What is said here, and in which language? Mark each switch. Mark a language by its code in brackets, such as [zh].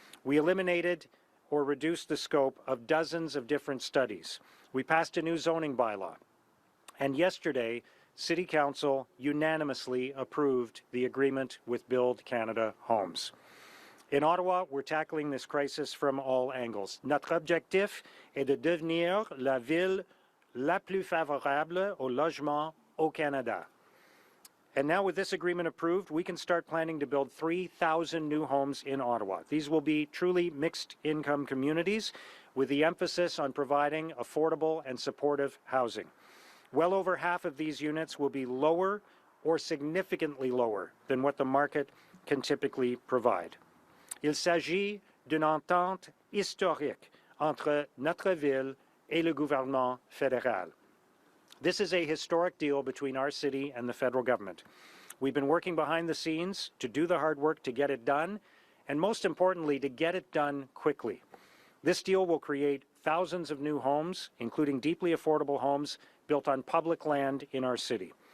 [en] We eliminated or reduced the scope of dozens of different studies. We passed a new zoning bylaw. And yesterday, City Council unanimously approved the agreement with Build Canada Homes. In Ottawa, we're tackling this crisis from all angles. [fr] Notre objectif est de devenir la ville la plus favorable au logement au Canada. [en] And now with this agreement approved, we can start planning to build 3,000 new homes in Ottawa. These will be truly mixed income communities with the emphasis on providing affordable and supportive housing. Well over half of these units will be lower or significantly lower than what the market can typically provide. [fr] Il s'agit d'une entente historique entre notre ville et le gouvernement fédéral. [en] This is a historic deal between our city and the federal government. We've been working behind the scenes to do the hard work to get it done, and most importantly, to get it done quickly. This deal will create thousands of new homes, including deeply affordable homes built on public land in our city.